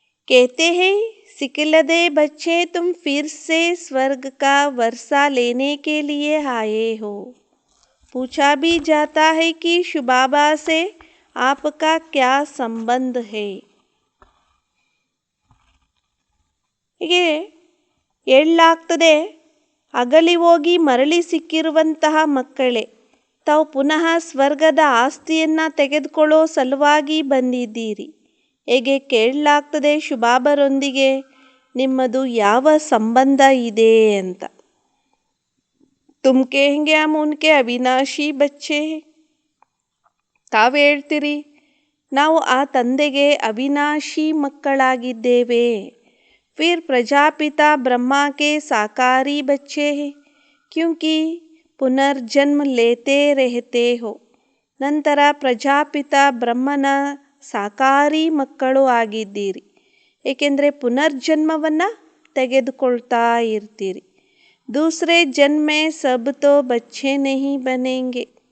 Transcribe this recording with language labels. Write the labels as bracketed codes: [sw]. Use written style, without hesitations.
[hi] कहते हैं सिखलदे बच्चे तुम फिर से स्वर्ग का वर्षा लेने के लिए आए हो. पूछा भी जाता है कि शुबाबा से आपका क्या संबंध है. [kn] ಹೀಗೆ ಹೇಳಲಾಗ್ತದೆ, ಅಗಲಿ ಹೋಗಿ ಮರಳಿ ಸಿಕ್ಕಿರುವಂತಹ ಮಕ್ಕಳೇ, ತಾವು ಪುನಃ ಸ್ವರ್ಗದ ಆಸ್ತಿಯನ್ನು ತೆಗೆದುಕೊಳ್ಳೋ ಸಲುವಾಗಿ ಬಂದಿದ್ದೀರಿ. ಹೇಗೆ ಕೇಳಲಾಗ್ತದೆ, ಶುಭಾಬರೊಂದಿಗೆ ನಿಮ್ಮದು ಯಾವ ಸಂಬಂಧ ಇದೆ ಅಂತ. [hi] ತುಮ್ ಕಹೆಂಗೆ ಹಮ್ ಉನ್ಕೆ ಅವಿನಾಶಿ ಬಚ್ಚೆ. [kn] ತಾವು ಹೇಳ್ತೀರಿ, ನಾವು ಆ ತಂದೆಗೆ ಅವಿನಾಶಿ ಮಕ್ಕಳಾಗಿದ್ದೇವೆ. [hi] फिर प्रजापिता ब्रह्मा के साकारी बच्चे हैं क्योंकि पुनर्जन्म लेते रहते हो. [kn] ನಂತರ ಪ್ರಜಾಪಿತ ಬ್ರಹ್ಮನ ಸಾಕಾರಿ ಮಕ್ಕಳು ಆಗಿದ್ದೀರಿ, ಏಕೆಂದರೆ ಪುನರ್ಜನ್ಮವನ್ನು ತೆಗೆದುಕೊಳ್ತಾ ಇರ್ತೀರಿ. [hi] ದೂಸರೆ ಜನ್ಮೆ ಸಬ್ ತೋ ಬಚ್ಚೆ ನಹಿ ಬನೆಂಗೆ.